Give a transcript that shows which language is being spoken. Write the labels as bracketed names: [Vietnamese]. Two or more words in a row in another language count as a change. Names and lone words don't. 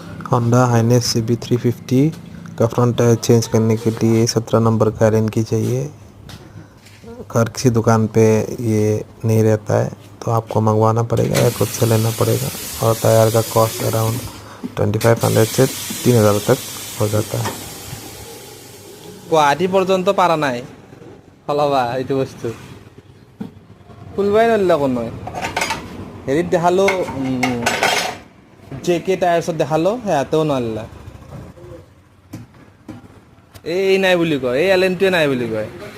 [Hindi] होंडा हाइनेस CB 350 का [English] front tyre change [Hindi] करने के लिए 17 नंबर का एलन की चाहिए। हर किसी दुकान पे ये नहीं रहता है, तो आपको मंगवाना पड़ेगा या खुद से लेना पड़ेगा। और टायर का [English] cost around [Hindi] 2500 से 3000 तक हो जाता है। [Assamese] গুৱাহাটী পৰ্যন্ত পাৰা নাই সলাবা এইটো বস্তু ফুলবাই নলিলে কোনো হেৰিত দেখালো JK টায়াৰ্ছত দেখালো সেয়াতেও নলিলে এই নাই বুলি কয় এই এলেনটোৱে নাই বুলি কয়